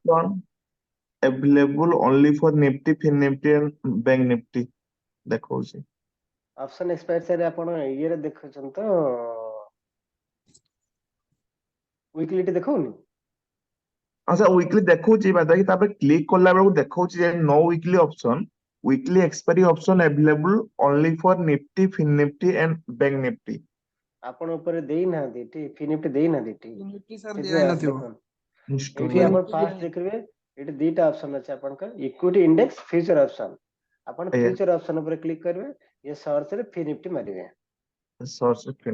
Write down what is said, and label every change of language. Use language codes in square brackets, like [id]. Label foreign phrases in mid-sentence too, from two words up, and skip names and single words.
[en] ଅପସନ available only for Nifty, Fin Nifty and Bank Nifty ଦେଖଉଛି option expire sir [or] ଆପଣ ଇଏରେ ଦେଖୁଛନ୍ତି ତ ୱିକଲିଟି ଦେଖଉନି ହଁ ସାର୍ ୱିକଲି ଦେଖଉଛି ବାକି ତାପରେ କ୍ଲିକ୍ କଲା ବେଳକୁ ଦେଖଉଛି ଯେ [en] no weekly option weekly expiry option available only for Nifty, Fin Nifty and Bank Nifty [or] ଆପଣ ଉପରେ ଦେଇନାହାନ୍ତି ଏଠି ଫିନିଫ୍ଟି ଦେଇନାହାନ୍ତି ଏଠି ସେଥିପାଇଁ ଦେଖନ୍ତୁ ଏଠି [en] Instrument [or] ଆପଣ ଫାଷ୍ଟ ଦେଖିବେ ଏଠି ଦିଟା ଅପସନ ଅଛି ଆପଣଙ୍କର [en] equity index future option [or] ଆପଣ ଆଜ୍ଞା [en] future option [or] ଉପରେ କ୍ଲିକ୍ କରିବେ ଇଏ ସର୍ଚ୍ଚ ରେ ଫିନିଫ୍ଟି ମାରିବେ [en] source fin